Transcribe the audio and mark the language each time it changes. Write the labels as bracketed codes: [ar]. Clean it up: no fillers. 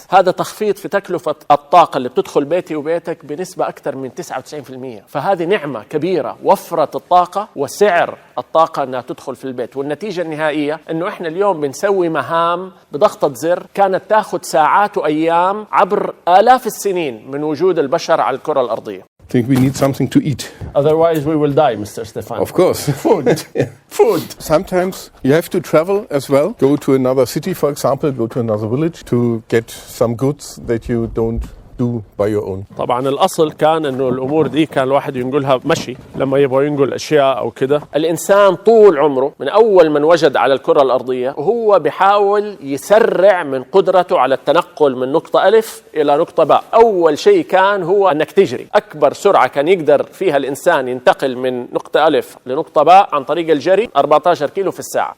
[ar] هذا تخفيض في تكلفة الطاقة اللي بتدخل بيتي وبيتك بنسبة أكثر من 99%. فهذه نعمة كبيرة، وفرت الطاقة وسعر الطاقة أنها تدخل في البيت. والنتيجة النهائية أنه إحنا اليوم بنسوي مهام بضغطة زر كانت تأخذ ساعات وأيام عبر آلاف السنين من وجود البشر على الكرة الأرضية. [en] I think we need something to eat. Otherwise we will die, Mr. Stefan. Of course. Food. Food. Sometimes you have to travel as well. Go to another city, for example, go to another village to get some goods that you don't do by your own. [ar] طبعا الأصل كان أنه الأمور دي كان الواحد ينقلها مشي لما يبغى ينقل أشياء أو كده. الإنسان طول عمره من أول من وجد على الكرة الأرضية وهو بيحاول يسرع من قدرته على التنقل من نقطة ألف إلى نقطة باء. أول شيء كان هو أنك تجري. أكبر سرعة كان يقدر فيها الإنسان ينتقل من نقطة ألف لنقطة باء عن طريق الجري 14 كيلو في الساعة.